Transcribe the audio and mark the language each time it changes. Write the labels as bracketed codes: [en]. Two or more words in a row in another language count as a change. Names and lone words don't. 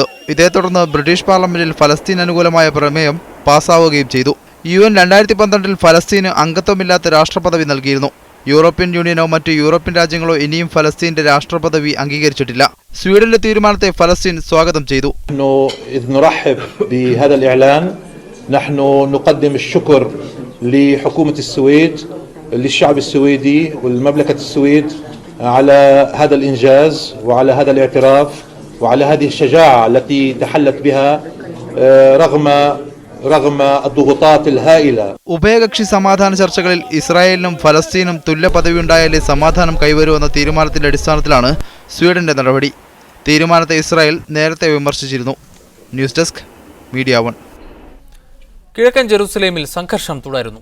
[ml] ഇതേ തുടർന്ന് ബ്രിട്ടീഷ് പാർലമെന്റിൽ ഫലസ്തീൻ അനുകൂലമായ പ്രമേയം പാസ്സാവുകയും ചെയ്തു. UN 2012 ഫലസ്തീന് അംഗത്വമില്ലാത്ത രാഷ്ട്രപദവി നൽകിയിരുന്നു. യൂറോപ്യൻ യൂണിയനോ മറ്റ് യൂറോപ്യൻ രാജ്യങ്ങളോ ഇനിയും ഫലസ്തീന്റെ രാഷ്ട്രപദവി അംഗീകരിച്ചിട്ടില്ല. സ്വീഡനിലെ തീരുമാനത്തെ ഫലസ്തീൻ സ്വാഗതം ചെയ്തു. [ar] لحكومة السويد للشعب السويدي والمملكة السويد على هذا الإنجاز وعلى هذا الاعتراف وعلى هذه الشجاعة التي تحلت بها رغم الضغوطات الهائلة. [ml] ഉഭയകക്ഷി സമാധാന ചർച്ചകളിൽ ഇസ്രായേലിനും ഫലസ്തീനും തുല്യ പദവിയുണ്ടായാലേ സമാധാനം കൈവരുമെന്ന തീരുമാനത്തിന്റെ അടിസ്ഥാനത്തിലാണ് സ്വീഡന്റെ നടപടി. തീരുമാനത്തെ ഇസ്രായേൽ നേരത്തെ വിമർശിച്ചിരുന്നു. [en] news desk [ml] മീഡിയ 1. കിഴക്കൻ ജെറുസലേമിൽ സംഘർഷം തുടരുന്നു.